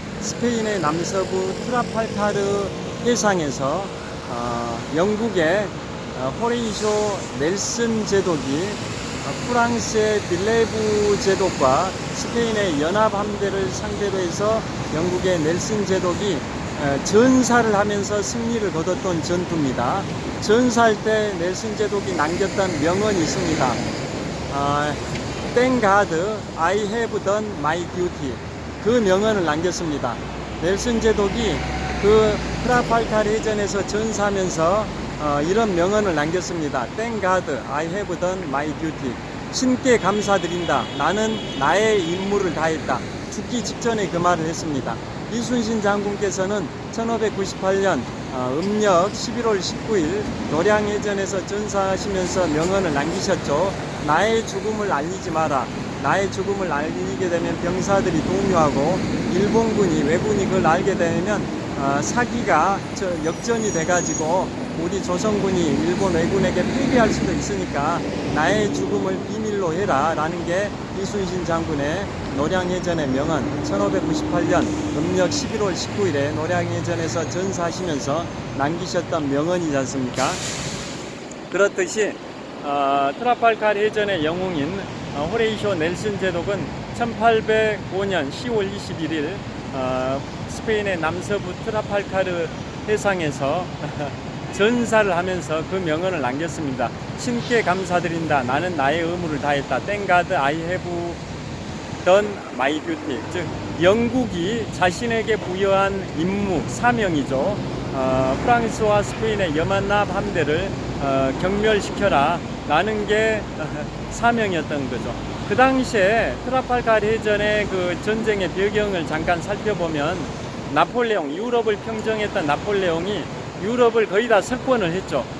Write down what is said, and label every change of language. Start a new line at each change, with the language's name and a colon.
Korean: 스페인의 남서부 트라팔카르 해상에서 영국의 호레이쇼 넬슨 제독이 프랑스의 빌레브 제독과 스페인의 연합함대를 상대로 해서 영국의 넬슨 제독이 전사를 하면서 승리를 거뒀던 전투입니다. 전사할 때 넬슨 제독이 남겼던 명언이 있습니다.
English: Thank God I have done my duty.
Korean: 그 명언을 남겼습니다. 넬슨 제독이 그 트라팔카르 해전에서 전사하면서 이런 명언을 남겼습니다.
English: Thank God I have done my duty.
Korean: 신께 감사드린다. 나는 나의 임무를 다했다. 죽기 직전에 그 말을 했습니다. 이순신 장군께서는 1598년 음력 11월 19일 노량해전에서 전사하시면서 명언을 남기셨죠. 나의 죽음을 알리지 마라. 나의 죽음을 알리게 되면 병사들이 동요하고 일본군이, 왜군이 그걸 알게 되면 사기가 역전이 돼가지고 우리 조선군이 일본 왜군에게 패배할 수도 있으니까 나의 죽음을 비밀로 해라 라는 게 이순신 장군의 노량해전의 명언 1598년 음력 11월 19일에 노량해전에서 전사하시면서 남기셨던 명언이지 않습니까? 그렇듯이 트라팔칼 해전의 영웅인 호레이쇼 넬슨 제독은 1805년 10월 21일 스페인의 남서부 트라팔카르 해상에서 전사를 하면서 그 명언을 남겼습니다. 신께 감사드린다. 나는 나의 의무를 다했다.
English: Thank God I have done my duty.
Korean: 즉 영국이 자신에게 부여한 임무, 사명이죠. 프랑스와 스페인의 여만납 함대를 경멸시켜라 라는 게 사명이었던 거죠. 그 당시에 트라팔갈 해전의 그 전쟁의 배경을 잠깐 살펴보면 나폴레옹, 유럽을 평정했던 나폴레옹이 유럽을 거의 다 석권을 했죠.